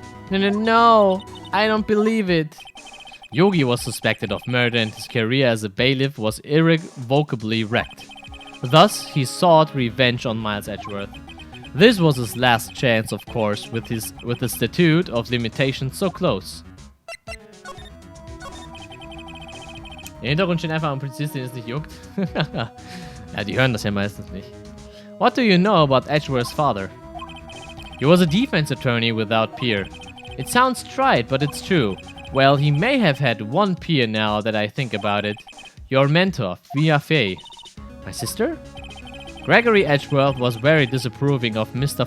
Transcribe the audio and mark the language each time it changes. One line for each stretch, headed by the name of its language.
English: No, I don't believe it. Yogi was suspected of murder and his career as a bailiff was irrevocably wrecked. Thus, he sought revenge on Miles Edgeworth. This was his last chance, of course, with the statute of limitations so close.
German: Im Hintergrund steht einfach ein Polizist, den es nicht juckt. Ja, die hören das ja meistens nicht.
English: What do you know about Edgeworth's father? He was a defense attorney without peer. It sounds trite, but it's true. Well, he may have had one peer now that I think about it. Your mentor, Via Faye. My sister? Gregory Edgeworth was very disapproving of Mr.